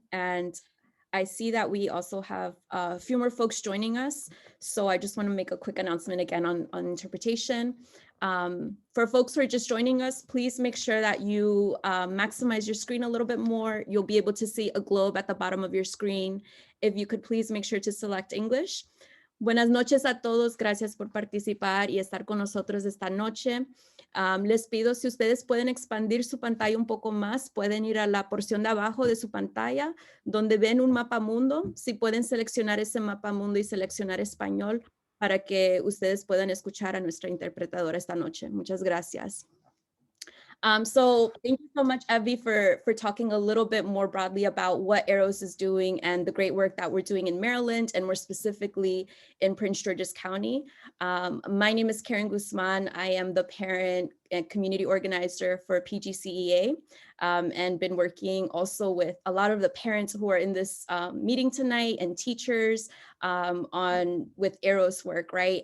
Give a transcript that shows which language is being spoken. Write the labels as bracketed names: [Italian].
[English] And I see that we also have a few more folks joining us. So I just want to make a quick announcement again on interpretation. For folks who are just joining us, please make sure that you maximize your screen a little bit more. You'll be able to see a globe at the bottom of your screen. If you could please make sure to select English. [Spanish] Buenas noches a todos, gracias por participar y estar con nosotros esta noche. Les pido, si ustedes pueden expandir su pantalla un poco más, pueden ir a la porción de abajo de su pantalla donde ven un mapa mundo. Si pueden seleccionar ese mapa mundo y seleccionar español para que ustedes puedan escuchar a nuestra interpretadora esta noche. Muchas gracias. [English] So thank you so much, Evie, for talking a little bit more broadly about what AROS is doing and the great work that we're doing in Maryland, and more specifically in Prince George's County. My name is Karen Guzman. I am the parent and community organizer for PGCEA, and been working also with a lot of the parents who are in this meeting tonight and teachers with AROS work, right?